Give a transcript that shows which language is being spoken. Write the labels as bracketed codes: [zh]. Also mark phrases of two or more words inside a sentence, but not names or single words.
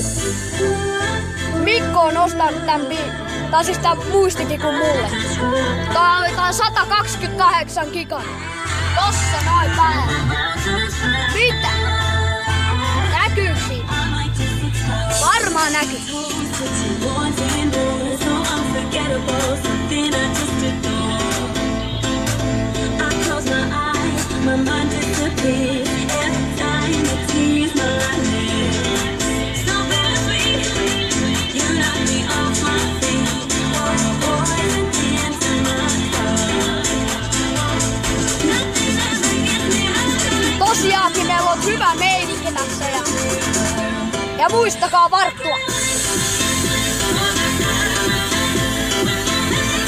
[fi] Mikko on ostanut tää siis tää muistitikun mulle. Tää on 128 gigaa. Tossa noin päällä. Mitä? Näkyykö siinä? Varmaan näkyy. [en] My mind disappears every time it sees my name. So bittersweet, you knock me off my feet. Poison into my heart. Nothing ever gets me high. [fi] Tosiaankin meillä on hyvä meininki tässä ja muistakaa varttua.